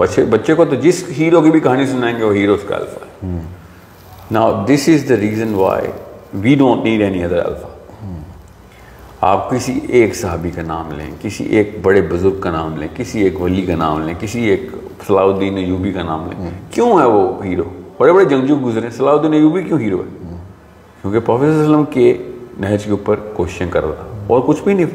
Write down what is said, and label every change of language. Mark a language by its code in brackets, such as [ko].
[ur] بچے کو تو جس ہیرو کی بھی کہانی سنائیں گے وہ ہیرو اس کا الفا ہے. [en] Now this is the reason why we don't need any other alpha. [ur] آپ کسی ایک صحابی کا نام لیں, کسی ایک بڑے بزرگ کا نام لیں, کسی ایک ولی کا نام لیں, کسی ایک صلاح الدین ایوبی کا نام لیں, کیوں ہے وہ ہیرو؟ بڑے بڑے جنگجو گزرے, صلاح الدین ایوبی کیوں ہیرو ہے؟ کیونکہ پروفیٹ صلی اللہ علیہ وسلم کے نہج کے اوپر کوششیں کر رہا, اور کچھ بھی نہیں.